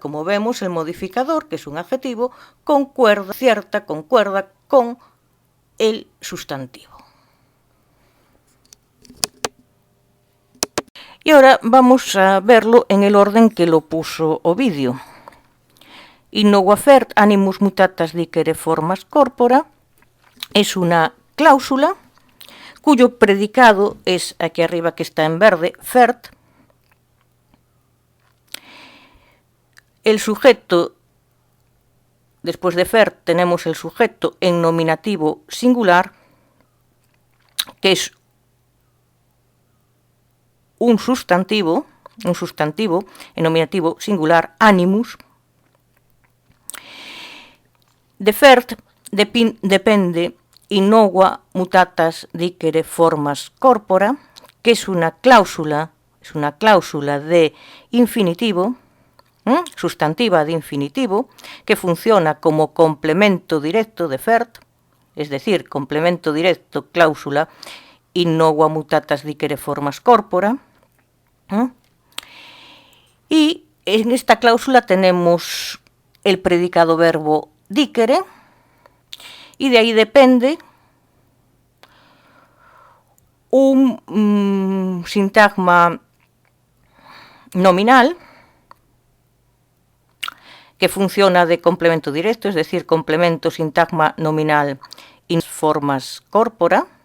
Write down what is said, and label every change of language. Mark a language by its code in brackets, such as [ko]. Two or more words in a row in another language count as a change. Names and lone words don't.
[es] Como vemos, el modificador, que es un adjetivo, concuerda con el sustantivo. Y ahora vamos a verlo en el orden que lo puso Ovidio. [la] Innova fert animus mutatas dicere formas corpora [es] es una cláusula cuyo predicado es aquí arriba, que está en verde, fert. El sujeto, después de fert tenemos el sujeto en nominativo singular, que es un sustantivo en nominativo singular, animus. De fert depende [la] innova mutatas dicere formas corpora, [es] que es una cláusula de infinitivo, sustantiva de infinitivo, que funciona como complemento directo de fert, es decir, complemento directo, cláusula, [la] innova mutatas dicere formas corpora. [es] Y en esta cláusula tenemos el predicado verbo dicere, y de ahí depende un sintagma nominal que funciona de complemento directo, es decir, complemento sintagma nominal [la] in formas corpora.